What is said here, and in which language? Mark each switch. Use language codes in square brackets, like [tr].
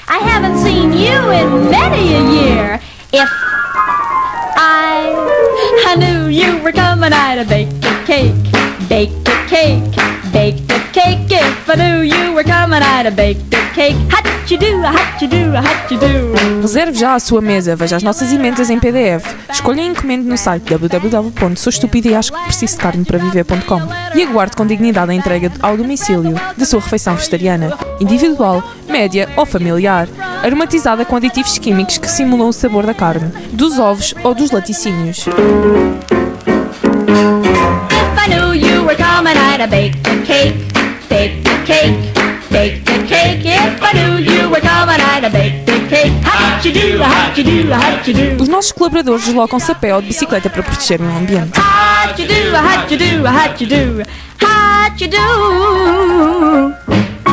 [en] I haven't seen you in many a year. If I knew you were coming, I'd have baked a cake, baked a cake, baked a cake. If I knew you were coming, I'd have baked a cake. Hot-cha-do, hot-cha-do, hot-cha-do. [pt] Reserve já a sua mesa. Veja as nossas emendas em PDF. Escolha e encomende no site www.souestupidaeachoquepreciso-de-carne-para-viver.com e aguarde com dignidade a entrega ao domicílio da sua refeição vegetariana, individual, média ou familiar, aromatizada com aditivos químicos que simulam o sabor da carne, dos ovos ou dos laticínios. [en] If I knew you were coming, I'd have baked a cake, baked a cake, baked a cake. If I knew you were coming, I'd have baked a cake. How'd you do, how'd you do, how'd you do? [pt] Os nossos colaboradores deslocam-se a pé ou de bicicleta para proteger o ambiente. [en] How'd you do, how'd you do, how'd you do, how'd you do?